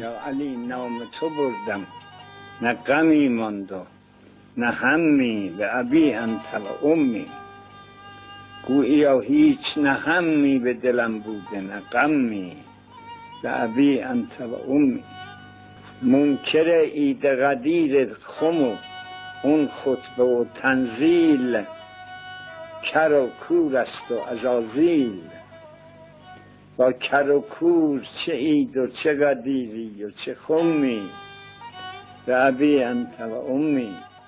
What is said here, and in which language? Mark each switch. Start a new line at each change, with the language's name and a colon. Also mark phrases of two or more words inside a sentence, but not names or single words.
Persian: یا علی نام تو بردم نه غمی ماند نه همی
Arabic: و ابی انت و امی.
Persian: گویا هیچ نه همی به دلم بود نه غمی
Arabic: و ابی انت و امی.
Persian: Münkər ایده قدیر خمو اون خطبه و تنزیل کر و کور است و عزازیل. با کر و کور چه اید و چه قدیری و چه خمی
Arabic: و ابی انت و امی.